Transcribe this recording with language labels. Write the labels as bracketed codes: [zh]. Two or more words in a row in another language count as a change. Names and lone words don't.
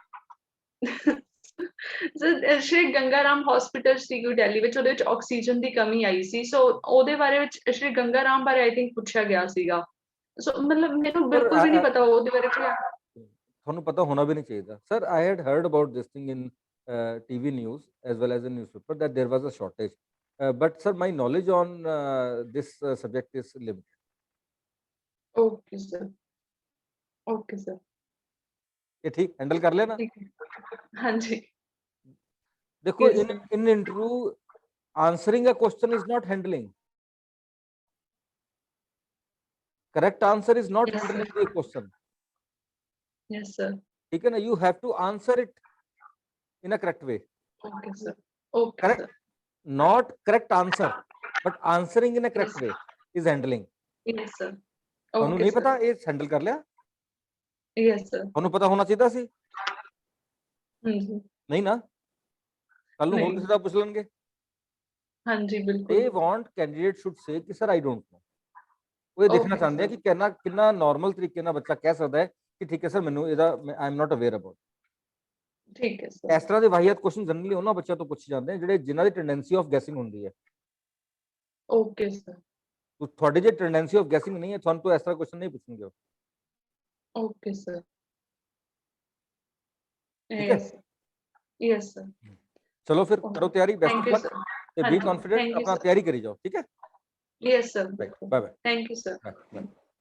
[pa] ਸਰ ਸ਼੍ਰੀ ਗੰਗਾ ਰਾਮ ਹਸਪੀਟਲ ਸੀਗੀ ਦਿੱਲੀ ਵਿੱਚ ਉਹਦੇ ਵਿੱਚ ਆਕਸੀਜਨ ਦੀ ਕਮੀ ਆਈ ਸੀ ਸੋ ਉਹਦੇ ਬਾਰੇ ਵਿੱਚ ਸ਼੍ਰੀ ਗੰਗਾ ਰਾਮ ਬਾਰੇ [en] I think [pa] ਪੁੱਛਿਆ ਗਿਆ ਸੀਗਾ ਸੋ ਮਤਲਬ ਮੈਨੂੰ ਬਿਲਕੁਲ ਵੀ ਨਹੀਂ ਪਤਾ ਉਹਦੇ ਬਾਰੇ ਤੁਹਾਨੂੰ ਪਤਾ ਹੋਣਾ ਵੀ ਨਹੀਂ ਚਾਹੀਦਾ ਸਰ [en] I had heard about this thing in TV news as well as in newspaper that there was a shortage but sir my knowledge on this subject is limited okay sir okay sir [pa] ਇਹ ਠੀਕ ਹੈਂਡਲ ਕਰ ਲਿਆ ਨਾ ਠੀਕ ਹੈ ਹਾਂਜੀ ਦੇਖੋ [en] Yes, in sir. in interview answering a question is not handling correct answer is not Yes, handling sir. the question Yes, sir. [hi] ठीक है ना [en] you have to answer it in a correct way Okay, sir. Okay, correct sir. not correct answer but answering in a correct Yes. way is handling Yes, sir. [pa] ਤੁਹਾਨੂੰ [en] Okay, [pa] ਨਹੀਂ [en] sir. [pa] ਪਤਾ ਇਹ ਹੈਂਡਲ ਕਰ ਲਿਆ Yes, sir. ਤੁਹਾਨੂੰ ਪਤਾ ਹੋਣਾ ਚਾਹੀਦਾ ਸੀ ਹਾਂਜੀ ਨਹੀਂ ਨਾ ਕੱਲ ਨੂੰ ਹੋਰ ਨਹੀਂ। ਕਿਸੇ ਦਾ ਪੁੱਛ ਲੈਣਗੇ [hi] हाँ जी, [en] they [hi] बिल्कुल। [en] want candidate should say कि sir I don't know। [pa] ਉਹ ਇਹ ਦੇਖਣਾ [en] Okay, [pa] ਚਾਹੁੰਦੇ ਆ [en] sir. [pa] ਕਿ ਕਿੰਨਾ ਨਾਰਮਲ ਤਰੀਕੇ ਨਾਲ ਬੱਚਾ ਕਹਿ ਸਕਦਾ ਹੈ ਕਿ ਠੀਕ ਹੈ ਸਰ ਮੈਨੂੰ ਇਹਦਾ [en] I am not aware about. [hi] ठीक है सर। [pa] ਇਸ ਤਰ੍ਹਾਂ ਦੇ ਵਾਹੀਅਤ ਕੁਐਸਚਨ ਜਨਰਲੀ ਉਹਨਾਂ ਬੱਚਿਆਂ ਤੋਂ ਪੁੱਛੇ ਜਾਂਦੇ ਨੇ ਜਿਨ੍ਹਾਂ ਦੀ [en] tendency of guessing [pa] ਹੁੰਦੀ ਹੈ। [en] Okay, sir. [pa] ਤੁਹਾਡੀ ਜੇ [en] tendency of guessing [pa] ਨਹੀਂ ਹੈ ਤੁਹਾਨੂੰ ਤੋਂ ਇਸ ਤਰ੍ਹਾਂ ਕੁਐਸਚਨ ਨਹੀਂ ਪੁੱਛਣਗੇ। [en] Okay, sir. [pa] ਠੀਕ ਹੈ, [en] Yes, sir. Yes, sir. [pa] ਚਲੋ ਫਿਰ ਕਰੋ [en] Okay. [pa] ਤਿਆਰੀ, ਬੈਸਟ [en] Thank ਆਫ you, ਲੱਕ sir. [pa] ਤੇ [hi] हाँ [en] ਬੀ [hi] जी, [en] ਕੌਨਫੀਡੈਂਟ, thank you, [pa] ਆਪਣਾ [en] sir. [pa] ਤਿਆਰੀ ਕਰੀ ਜਾਓ। ਠੀਕ ਹੈ, [en] Yes, sir. ਬਾਏ [hi] बिल्कुल। [en] ਬਾਏ Thank you, sir. ਬਾਏ।